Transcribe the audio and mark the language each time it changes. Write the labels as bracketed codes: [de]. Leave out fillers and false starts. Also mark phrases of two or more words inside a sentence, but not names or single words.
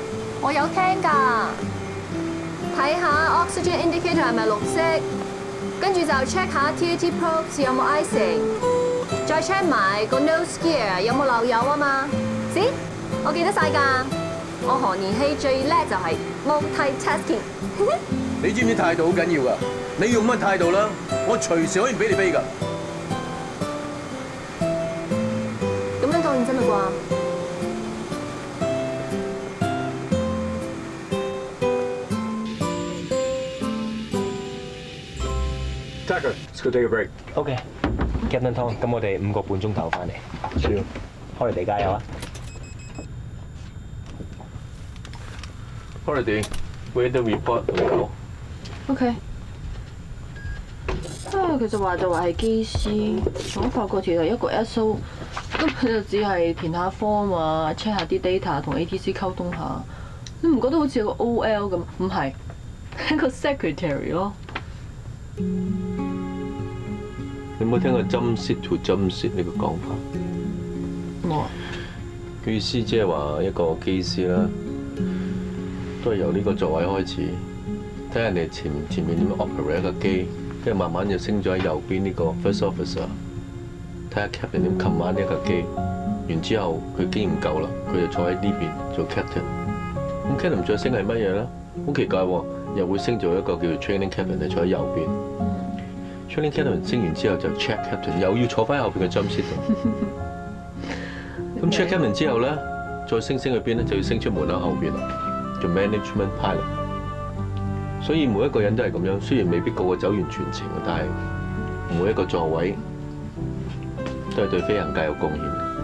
[yue] 我有聽㗎，睇下 [en] oxygen indicator [yue] 係咪綠色，跟住就 check 下 [en] TAT probes [yue] 有冇 icing， 再 check 埋個 [en] nose gear [yue] 有冇漏油啊嘛。See？我記得晒㗎。我何連希最叻就係 multi-tasking。你知唔知態度好緊要㗎？你用乜態度啦？我隨時可以俾你飛㗎。咁樣當然真啦啩 [en] ？Tucker，let's go take a break。OK，Captain Tom， [yue] 咁我哋5個半鐘頭翻嚟。需要開嚟地加油啊！ [en] Holiday weather report 有。 [yue] OK。其實話就話係機師，我發覺其實一個 SO 根本就只係填下 form 啊 ，check 下啲 data 同 ATC 溝通下。你唔覺得好似有個 OL 咁？唔係，係個 secretary 咯。你有冇聽過 [en] jump seat to jump seat [yue] 呢個講法？冇。佢意思即係話一個機師啦。都係由呢個座位開始，睇人哋前面點樣 operate 一個機，跟住慢慢就升咗喺右邊呢個 [en] first officer， [yue] 睇下 captain 點 command 呢一個機，完之後佢經驗夠啦，佢就坐喺呢邊做 captain。咁 captain 再升係乜嘢咧？好奇怪喎，又會升做一個叫做 [en] training captain， [yue] 就坐喺右邊。 [en] training captain [yue] 升完之後就 [en] check captain， [yue] 又要坐翻喺後邊嘅 jump seat 度。咁 [en] check captain [yue] 之後咧，再升去邊咧？就要升出門口後邊啦。 做 [en] management pilot， [yue] 所以每一個人都係咁樣。雖然未必個個走完全程，但係每一個座位都係對飛行界有貢獻嘅。